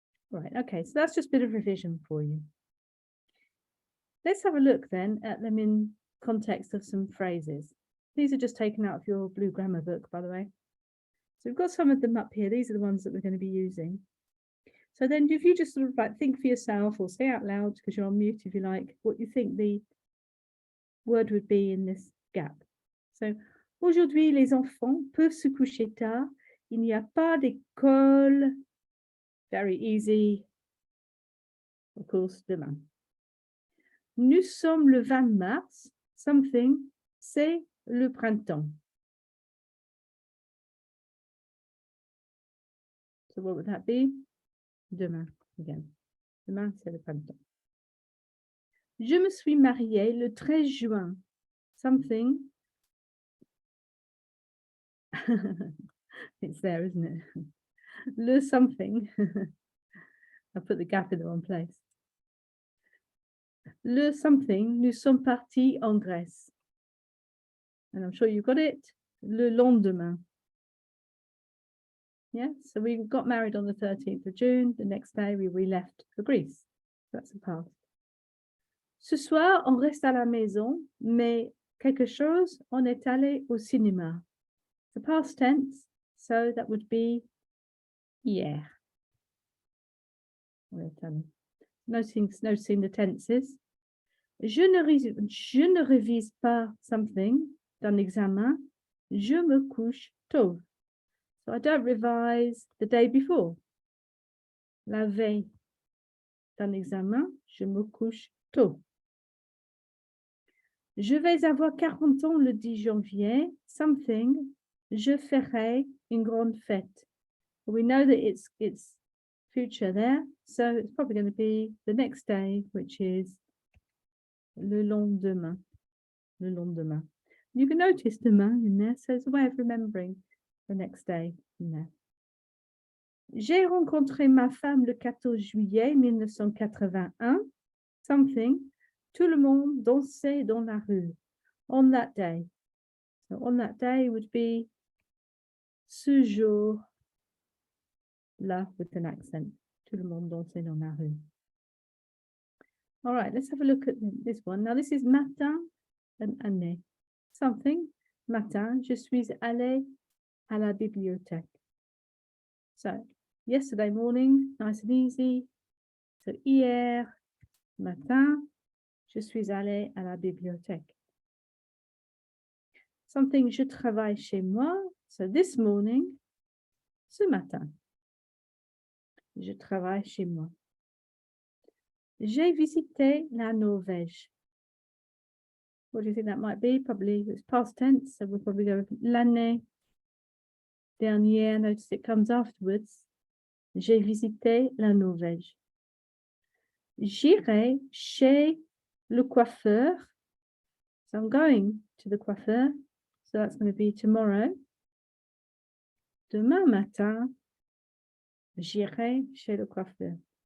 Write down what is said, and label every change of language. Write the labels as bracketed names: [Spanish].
[English] Right, okay, so that's just a bit of revision for you. Let's have a look then at them in context of some phrases. These are just taken out of your blue grammar book, by the way. So we've got some of them up here. These are the ones that we're going to be using. So then if you just sort of like think for yourself or say out loud, because you're on mute if you like, what you think the word would be in this gap. [French] So, aujourd'hui, les enfants peuvent se coucher tard. Il n'y a pas d'école. [English] Very easy. Of course, [French] demain. Nous sommes le 20 mars. Something, c'est le printemps. [English] So what would that be? Demain, again. [French] Demain, c'est le printemps. Je me suis mariée le 13 juin. [English] Something. It's there, isn't it? Le something. I put the gap in the wrong place. [French] Le something, nous sommes partis en Grèce. [English] And I'm sure you got it. Le lendemain. Yeah, so we got married on the 13th of June. The next day we left for Greece. That's the past. [French] Ce soir, on reste à la maison, mais quelque chose, on est allé au cinéma. [English] The past tense, so that would be hier. Noticing the tenses. [French] Je ne révise pas something d'un examen. Je me couche tôt. [English] So I don't revise the day before. [French] La veille d'un examen, je me couche tôt. Je vais avoir 40 ans le 10 janvier. Something, je ferai une grande fête. [English] We know that it's future there, so it's probably going to be the next day, which is le lendemain. Le lendemain. You can notice demain in there, so it's a way of remembering the next day in there. [French] J'ai rencontré ma femme le 14 juillet 1981. Something. Tout le monde dansait dans la rue. [English] On that day. So on that day would be ce jour-là with an accent. [French] Tout le monde dansait dans la rue. [English] All right, let's have a look at this one. Now this is matin and année. Something. [French] Matin, je suis allée à la bibliothèque. [English] So yesterday morning, nice and easy. [French] So hier matin, je suis allée à la bibliothèque. Something, je travaille chez moi. [English] So this morning, [French] ce matin, je travaille chez moi. J'ai visité la Norvège. [English] What do you think that might be? Probably it's past tense, so we'll probably go with l'année dernière. Notice it comes afterwards. [French] J'ai visité la Norvège. J'irai chez le coiffeur. [English] So I'm going to the coiffeur. So that's going to be tomorrow. [French] Demain matin, j'irai chez le coiffeur.